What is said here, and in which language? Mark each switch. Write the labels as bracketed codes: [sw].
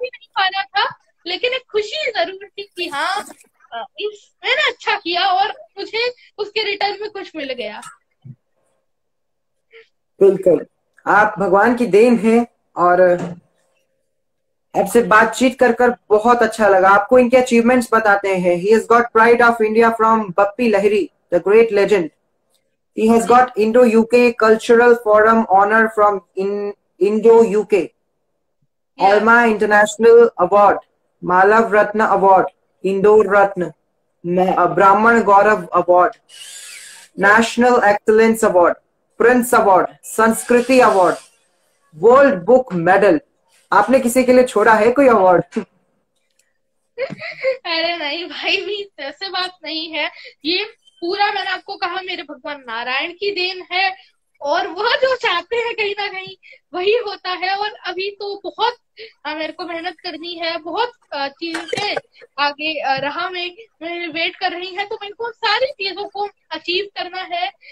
[hi] नहीं पाया था, लेकिन एक खुशी जरूर थी कि हाँ मैंने अच्छा किया और मुझे उसके रिटर्न में कुछ मिल गया। बिल्कुल, आप भगवान की देन हैं, और आपसे बातचीत कर बहुत अच्छा लगा। आपको इनके अचीवमेंट्स बताते हैं। [en] He has got pride of India from Bappi Lahiri, the great legend. He has got Indo-UK Cultural Forum honor from Indo-UK, Alma International Award, Malav Ratna Award, Indore Ratna, Brahman Gaurav Award, National Excellence Award, Prince Award, Sanskriti Award, World Book Medal। [hi] आपने किसी के लिए छोड़ा है कोई award? अरे नहीं भाई, भी ऐसे बात नहीं है। ये पूरा मैंने आपको कहा मेरे भगवान नारायण की देन है, और वह जो चाहते हैं कहीं ना कहीं वही होता है। और अभी तो बहुत मेरे को मेहनत करनी है, बहुत चीजें आगे राह में वेट कर रही है, तो मेरे को सारी चीजों को अचीव करना है।